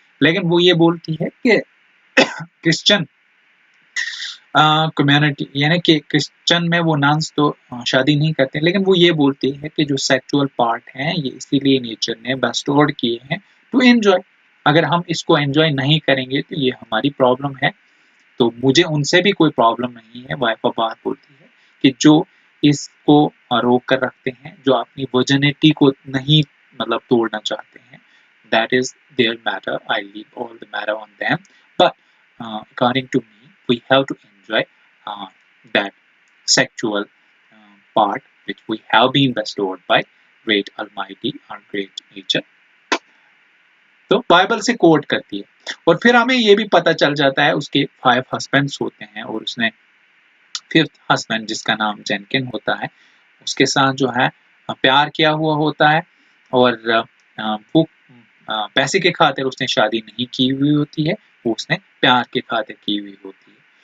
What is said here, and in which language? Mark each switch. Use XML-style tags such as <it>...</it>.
<hi>लेकिन वो ये बोलती है कि क्रिश्चियन कम्युनिटी यानी कि क्रिश्चियन में वो नन्स तो शादी नहीं करते, लेकिन वो ये बोलती है कि जो सेक्सुअल पार्ट हैं ये इसीलिए नेचर ने बेस्टोर्ड किए हैं</hi> <en>To enjoy.</en> <hi>अगर हम इसको एंजॉय नहीं करेंगे तो ये हमारी प्रॉब्लम है। तो मुझे उनसे भी कोई प्रॉब्लम नहीं है, वाइफ ऑफ बाथ बोलती है, कि जो इसको रोक कर रखते हैं, जो अपनी वर्जिनिटी को नहीं मतलब तोड़ना चाहते हैं,</hi> <en>that is their matter, I leave all the matter on them, but according to me we have to enjoy that sexual part which we have been bestowed by great almighty or great nature।</en> <hi>तो Bible से coat करती है, और फिर हमें ये भी पता चल जाता है उसके 5 हस्बैंड्स होते हैं, और उसने 5th हस्बैंड जिसका नाम जेनकिन होता है उसके साथ जो है प्यार किया हुआ होता है, और वो पैसे के खातिर उसने शादी नहीं की हुई होती है, वो उसने प्यार के खातिर की हुई होती है।</hi>